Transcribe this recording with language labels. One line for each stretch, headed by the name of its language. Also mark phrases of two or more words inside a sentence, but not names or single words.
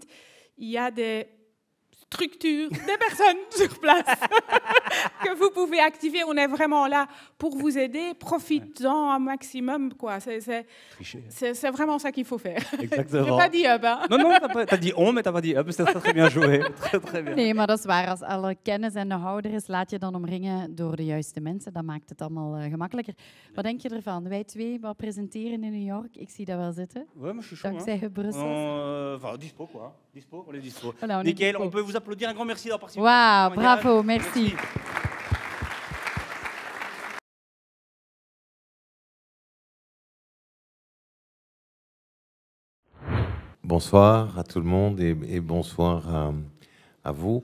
French: Il y a des structures, des personnes sur place que vous pouvez activer. On est vraiment là pour vous aider. Profitez-en un maximum, quoi. C'est vraiment ça qu'il faut faire. Exactement. Je n'ai pas dit hub. Hein. Non, tu as dit on, mais tu n'as pas dit hub. C'est très bien joué. Très bien.
Dutch: Nee, maar dat is waar. Als alle kennis en know-how er is, laat je dan omringen door de juiste mensen. Dat maakt het allemaal gemakkelijker. Wat denk je ervan? Wij twee wat presenteren in New York. Ik zie dat wel zitten.
French: Ouais, moi je suis chaud.
Dutch: Dankzij Hub Brussels.
French: Enfin, dispo quoi. Dispo, on est dispo. Voilà, Nickel, on peut vous applaudir. Un grand merci d'avoir participé. Wauw, bravo, merci. Bonsoir à tout le monde et bonsoir à vous.